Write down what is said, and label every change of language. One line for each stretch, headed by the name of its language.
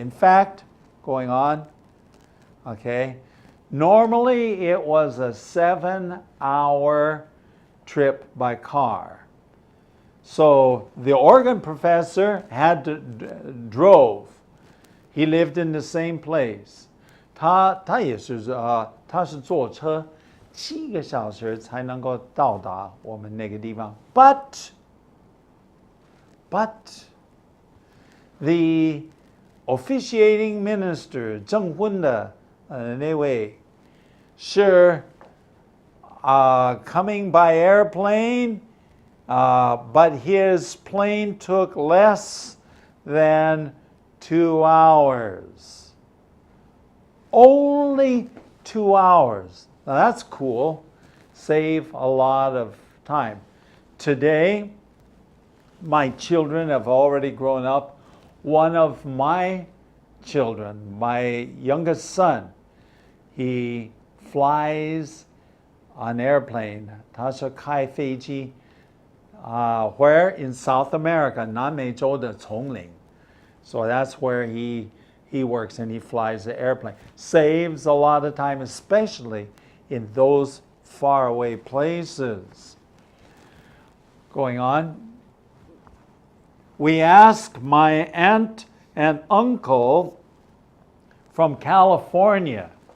English: In fact, going on, okay, normally it was a 7-hour trip by car. So the organ professor drove. He lived in the same place.
Chinese: 他也是他是坐车7个小时才能够到达我们那个地方。
English: But the officiating minister
Chinese: 证婚的那位是
English: coming by airplane, but his plane took less than 2 hours. Only 2 hours. Now that's cool. Save a lot of time. Today, my children have already grown up. One of my children, my youngest son, he flies on airplane.
Chinese: 他是开飞机
English: where in South America,
Chinese: 南美洲的丛林.
English: So that's where he works and he flies the airplane. Saves a lot of time, especially in those faraway places. Going on. We asked my aunt and uncle from California.